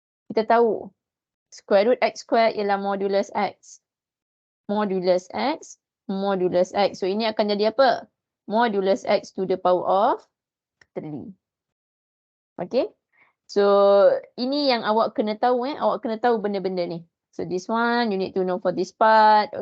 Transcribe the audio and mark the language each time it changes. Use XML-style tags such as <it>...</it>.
<ms>Kita tahu</ms> <en>square root x square</en> <ms>ialah modulus x. Modulus x, modulus x. So ini akan jadi apa?</ms> <en>Modulus x to the power of 3. Okay.</en> <ms>So ini yang awak kena tahu awak kena tahu benda-benda ni.</ms> <en>So this one you need to know for this part.</en>